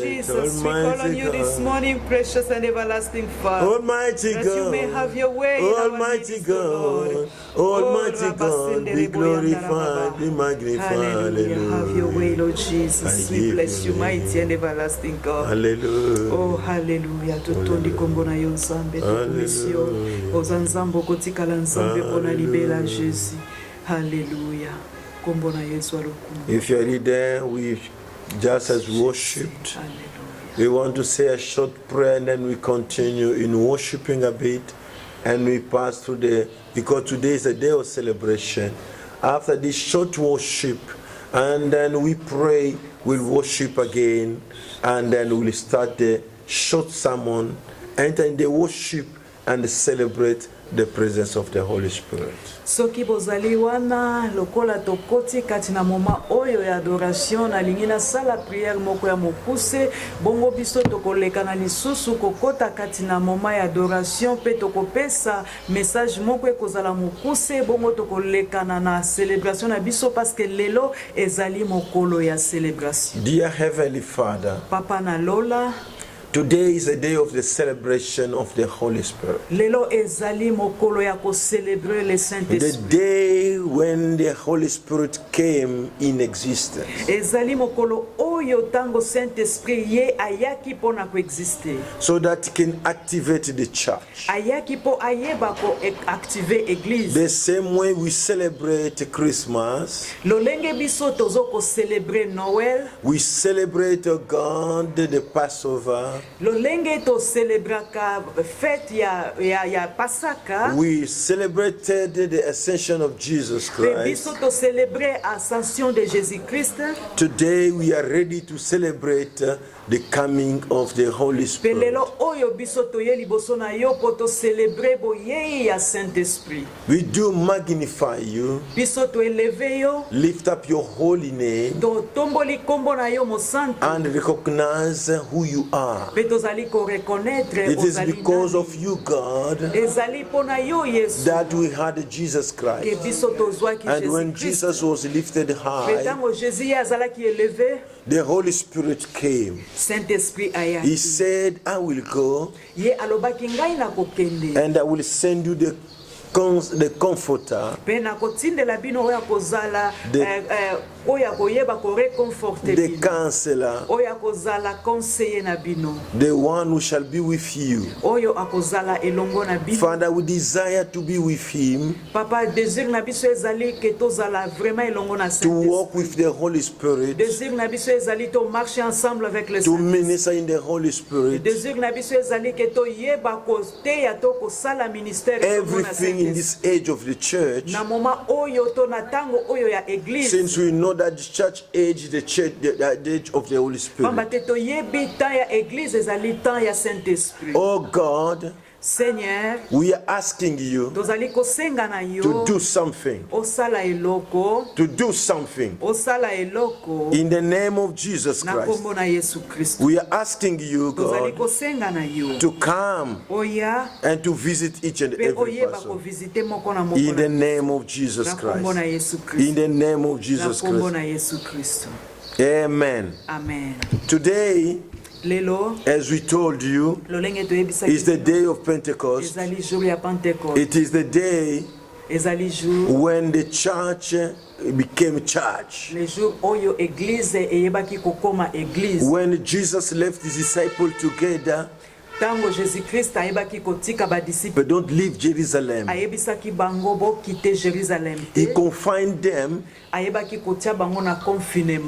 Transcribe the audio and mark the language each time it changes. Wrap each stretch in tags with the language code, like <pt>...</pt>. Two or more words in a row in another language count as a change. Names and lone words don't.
<en>Jesus. We call on Almighty you this God. morning, precious and everlasting Father. Almighty That God, you may have your way in our Almighty midst, O Lord. God, Almighty God, be glorified, be magnified. Hallelujah. Have your way, Lord Jesus. I We give bless you you, mighty and everlasting God. Hallelujah. Oh, hallelujah.</en> <ln>Tutondi kombo na yo nzambe tukumisio. Oza nzambo kotikala nzambe pona libela Jésus. Hallelujah. Kombo na Yesu alokumu.</ln> <en>If you're already there, we just as worshipped. Hallelujah. We want to say a short prayer and then we continue in worshiping a bit and we pass through because today is a day of celebration. After this short worship and then we pray, we'll worship again and then we'll start the short sermon, enter in the worship and celebrate the presence of the Holy Spirit.</en> <ln>Soki bozali wana lokola tokoti kati na moma oyo ya adoration na lingina sala prière moko ya mokuse bongo biso tokoleka na lisusu kokota kati na moma ya adoration pe tokopesa message moko ekozala mokuse bongo tokoleka na célébration na biso</ln> <fr>parce que</fr> <ln>lelo ezali mokolo ya célébration.</ln> <en>Dear Heavenly Father,</en> <ln>Papa na lola,</ln> <en>today is a day of the celebration of the Holy Spirit.</en> <ln>lelo ezali mokolo ya ko</ln> <fr>célébrer le</fr> <en>The</en> <ln>Saint-Esprit.</ln> <en>day when the Holy Spirit came in existence.</en> <ln>Ezali mokolo oyo tango Saint-Esprit ye ayaki pona ko exister.</ln> <en>So that it can activate the church.</en> <ln>Ayaki po ayeba ko</ln> <fr>activer église.</fr> <en>The same way we celebrate Christmas,</en> <ln>Lolenge biso tozo ko</ln> <fr>célébrer Noël.</fr> <en>we celebrate God, the Passover.</en> <ln>Lolenge to célébraka fête ya Pasaka.</ln> <en>We celebrated the ascension of Jesus</en> <ln>Pe biso</ln> <en>Christ.</en> <ln>to</ln> <fr>célébrer ascension de Jésus-Christ.</fr> <en>Today we are ready to celebrate the coming of the Holy</en> <ln>Pe</ln> <en>Spirit.</en> <ln>lelo oyo biso toye liboso na yo po to célébrer boye ya Saint-Esprit.</ln> <en>We do magnify you,</en> <ln>Biso to éleve yo.</ln> <en>lift up your holy name,</en> <ln>To tomboli kombo na yo mosanto.</ln> <en>and recognize who you are.</en> <ln>Pe tozali ko reconnaître</ln> <en>It is</en> <ln>ozali</ln> <en>because</en> <ln>nani.</ln> <en>of you, God,</en> <ln>Ezali pona yo Yesu.</ln> <en>that we had Jesus</en> <ln>Ke</ln> <en>Christ.</en> <ln>biso tozwaki</ln> <en>And when</en> <ln>Jésus-Christ.</ln> <en>Jesus was lifted</en> <ln>Pe</ln> <en>high,</en> <ln>tango Jésus ye azalaki élevé,</ln> <en>the Holy Spirit came.</en> <ln>Saint-Esprit</ln> <en>He</en> <ln>ayaki.</ln> <en>said, I will go</en> <ln>Ye alobaki ngai na kokende.</ln> <en>and I will send you the Comforter,</en> <ln>Pe na kotindela bino oyo akozala</ln> <en>The-</en> <ln>oyo akoyeba ko réconforter</ln> <en>the</en> <ln>bino.</ln> <en>Counselor,</en> <ln>Oyo akozala conseiller na bino.</ln> <en>the one who shall be with you.</en> <ln>Oyo akozala elongo na bino.</ln> <en>Father, we desire to be with him,</en> <ln>Papa, désir na biso ezali ke tozala vraiment elongo na</ln> <en>to walk</en> <ln>Saint-Esprit.</ln> <en>with the Holy Spirit,</en> <ln>Désir na biso ezali to</ln> <fr>marcher ensemble avec le</fr> <en>to</en> <ln>Saint-Esprit.</ln> <en>minister in the Holy Spirit.</en> <ln>Désir na biso ezali ke toyeba koteya to kosala ministère elongo na</ln> <en>Everything in</en> <ln>Saint-Esprit.</ln> <en>this age of the church,</en> <ln>Na moment oyo to na tango oyo ya église.</ln> <en>since we know that the church age, the age of the Holy</en> <ln>Pamba</ln> <en>Spirit.</en> <ln>te toyebi temps ya église ezali temps ya Saint-Esprit.</ln> <en>Oh God,</en> <ln>Seigneur,</ln> <en>we are asking you</en> <ln>tozali kosenga na</ln> <en>to</en> <ln>yo</ln> <en>do something,</en> <ln>osala eloko,</ln> <en>to do something</en> <ln>osala eloko</ln> <en>in the name of Jesus</en> <ln>na</ln> <en>Christ.</en> <ln>kombo na Yesu Kristo.</ln> <en>We are asking you,</en> <ln>Tozali</ln> <en>God,</en> <ln>kosenga na yo</ln> <en>to come</en> <ln>oya</ln> <en>and to visit each and</en> <ln>pe</ln> <en>every</en> <ln>oyeba</ln> <en>person</en> <ln>kovisite moko na</ln> <en>in the</en> <ln>moko</ln> <en>name of Jesus</en> <ln>na kombo na</ln> <en>Christ.</en> <ln>Yesu</ln> <en>In</en> <ln>Kristo.</ln> <en>the name of</en> <ln>Na</ln> <en>Jesus</en> <ln>kombo</ln> <en>Christ.</en> <ln>na Yesu Kristo.</ln> <en>Amen.</en> <ln>Amen.</ln> <en>Today,</en> <ln>Lelo</ln> <en>as we told you,</en> <ln>lolenge toyebisa</ln> <en>is the day of Pentecost.</en> <ln>ezali jour ya Pentecôte.</ln> <en>It is the day</en> <ln>Ezali jour</ln> <en>when the church became church.</en> <fr>le jour</fr> <ln>oyo église eyebaki kokoma église.</ln> <en>When Jesus left his disciples together,</en> <ln>Tango Jésus-Christ ayebaki kotika badisiple</ln> <en>but don't leave Jerusalem.</en> <ln>ayebisaki bango bokite Jérusalem</ln> <en>He</en> <ln>te.</ln> <en>confined them</en> <ln>Ayebaki kotia bango na confinement</ln>